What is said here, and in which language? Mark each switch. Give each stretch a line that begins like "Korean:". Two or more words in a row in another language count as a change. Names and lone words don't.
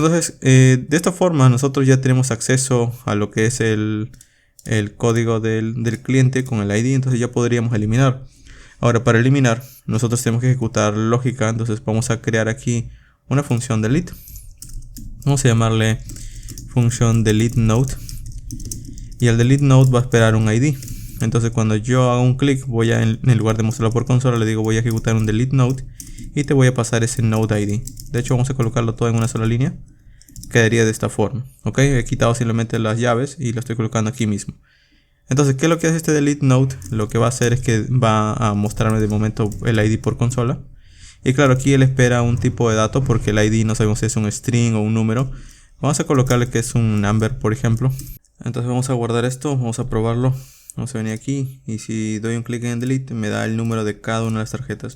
Spanish: Entonces, de esta forma nosotros ya tenemos acceso a lo que es el código del cliente con el ID. Entonces ya podríamos eliminar. Ahora, para eliminar, nosotros tenemos que ejecutar lógica. Entonces vamos a crear aquí una función delete. Vamos a llamarle función
English: delete node.
Spanish: Y el
English: delete node
Spanish: va a esperar un ID. Entonces cuando yo haga un clic, voy a, en lugar de mostrarlo por consola, le digo voy a ejecutar un
English: delete node
Spanish: y te voy a pasar ese
English: node ID.
Spanish: De hecho vamos a colocarlo todo en una sola línea. Quedaría de esta forma. Ok, he quitado simplemente las llaves y lo estoy colocando aquí mismo. Entonces, ¿qué es lo que hace este
English: delete node?
Spanish: Lo que va a hacer es que va a mostrarme de momento el ID por consola. Y claro, aquí él espera un tipo de dato porque el ID no sabemos si es un string o un número. Vamos a colocarle que es un number, por ejemplo. Entonces vamos a guardar esto, vamos a probarlo. Vamos a venir aquí y si doy un clic en delete me da el número de cada una de las tarjetas.